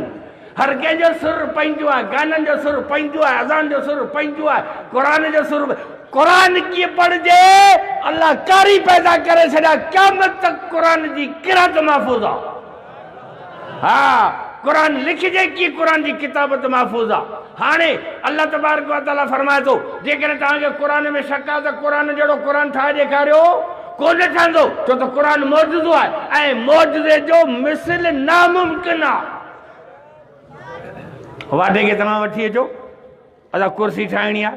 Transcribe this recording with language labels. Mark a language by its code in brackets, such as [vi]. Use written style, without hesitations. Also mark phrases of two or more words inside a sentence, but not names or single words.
[sd] हर कंहिंजो सुर पंहिंजो आहे। गाननि जो सुर पंहिंजो आहे। अज़ान जो सुर पंहिंजो आहे। क़ुरान जो सुर क़ुरान कीअं पढ़जे अल्लाह कारी पैदा करे छॾिया। क़यामत तक क़ुरान जी किरात महफ़ूज़ आहे। हा क़ुरान लिखिजे कीअं क़ुरान जी किताबत महफ़ूज़ आहे। हाणे [ar] الله تبارك وتعالى [sd] फरमाए थो जेकॾहिं तव्हांखे क़ुरान में शक आहे त क़ुरान जहिड़ो क़ुरान ठाहे ॾेखारियो कोन ठहंदो छो त क़ुरान मौजूदो आहे ऐं मौजूदे जो मिसल नामुमकिन आहे। वाढे खे तव्हां वठी अचो असां कुर्सी ठाहिणी आहे।